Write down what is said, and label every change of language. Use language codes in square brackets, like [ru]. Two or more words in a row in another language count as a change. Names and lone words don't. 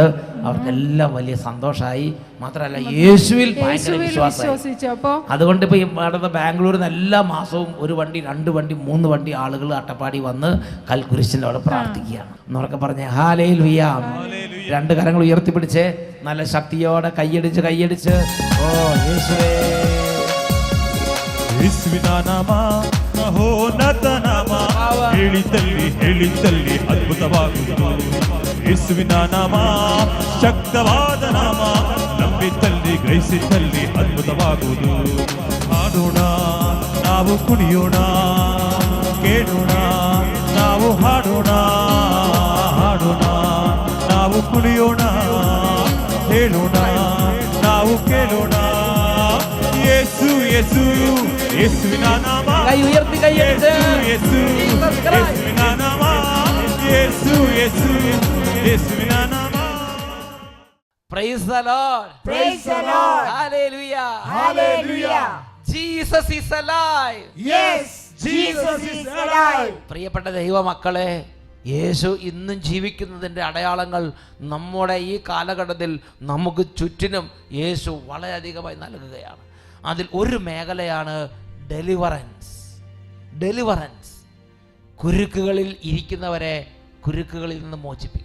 [ml] അവർക്കെല്ലാം വലിയ സന്തോഷമായി. മാത്രമല്ല യേശുവിൽ ഭയങ്കര വിശ്വാസം. അതുകൊണ്ട് ഇപ്പോൾ ഈ അടുത്ത ബാംഗ്ലൂരിൽ നിന്ന് എല്ലാ മാസവും 1 വണ്ടി 2 വണ്ടി 3 വണ്ടി ആളുകൾ അട്ടപ്പാടി വന്ന് കൽക്കുരിശിൻ്റെ അവിടെ പ്രാർത്ഥിക്കുകയാണ് എന്നൊക്കെ പറഞ്ഞ്. ഹല്ലേലൂയ. 2 കരങ്ങൾ ഉയർത്തിപ്പിടിച്ച് നല്ല ശക്തിയോടെ കൈയടിച്ച് കൈയടിച്ച് ഓ യേശുവേ. [kn] ಹೇಳಿ ತಲ್ಲಿ ಅದ್ಭುತವಾಗುವುದು. ಯೇಸುವಿನ ನಾಮ ಶಕ್ತವಾದ ನಾಮ, ನಂಬಿತಲ್ಲಿ ಗ್ರಹಿಸಿದಲ್ಲಿ ಅದ್ಭುತವಾಗುವುದು. ಹಾಡೋಣ ನಾವು ಕುಣಿಯೋಣ, ಕೇಳೋಣ, ನಾವು ಹಾಡೋಣ, ಹಾಡೋಣ, ನಾವು ಕುಣಿಯೋಣ, ಹೇಳೋಣ, ನಾವು ಕೇಳೋಣ. ಯೇಸು ಯೇಸು ಯೇಸುವಿನ ನಾಮ, [ml] കൈ ഉയർത്തി കൈയടിച്ച് [kn] ಯೇಸು ಯೇಸುವಿನ ನಾಮ, ಯೇಸು ಯೇಸು ಯೇಸುವಿನ ನಾಮ. [en] Praise the Lord. Praise the Lord. Hallelujah. Hallelujah. Jesus is alive. Yes, Jesus is alive. [ml] പ്രിയപ്പെട്ട ദൈവമക്കളെ, യേശു ഇന്നും ജീവിക്കുന്നതിൻ്റെ അടയാളങ്ങൾ നമ്മുടെ ഈ കാലഘട്ടത്തിൽ നമുക്ക് ചുറ്റിനും യേശു വളരെയധികമായി നൽകുകയാണ്. അതിൽ ഒരു മേഖലയാണ് ഡെലിവറൻസ്. ഡെലിവറൻസ്. കുരുക്കുകളിൽ ഇരിക്കുന്നവരെ കുരുക്കുകളിൽ നിന്ന് മോചിപ്പിക്കുന്നു.